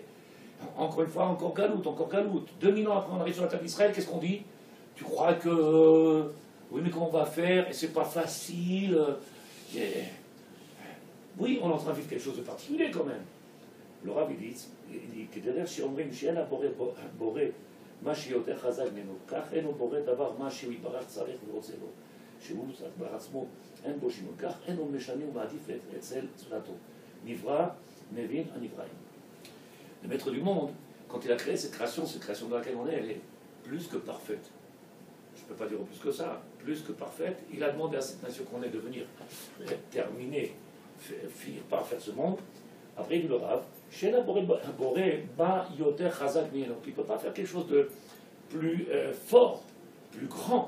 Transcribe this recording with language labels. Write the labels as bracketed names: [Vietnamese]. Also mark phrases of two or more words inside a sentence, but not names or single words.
[French] Encore une fois, encore galoute, encore galoute. 2000 ans après, on arrive sur la terre d'Israël, qu'est-ce qu'on dit? Tu crois que... oui, mais comment on va faire? Et c'est pas facile. Oui, on est en train de vivre quelque chose de particulier quand même. Le Rav, il dit que derrière, si on dit [Hebrew] שאין הבורא מה שיותר חזק ממנו, כך אין הוא בורא דבר מה שהוא יתברך צריך ורוצה לו. שהוא בעצמו אין בו שינוי. כך אין הוא משנה ומעדיף אצל צורתו. נברא, מבין הנבראים. [French] Le maître du monde, quand il a créé cette création dans laquelle on est, elle est plus que parfaite. Je ne peux pas dire plus que ça, plus que parfaite. Il a demandé à cette nation qu'on ait de venir terminer, finir par faire ce monde. Après, il dit le Rav, il ne peut pas faire quelque chose de plus fort, plus grand.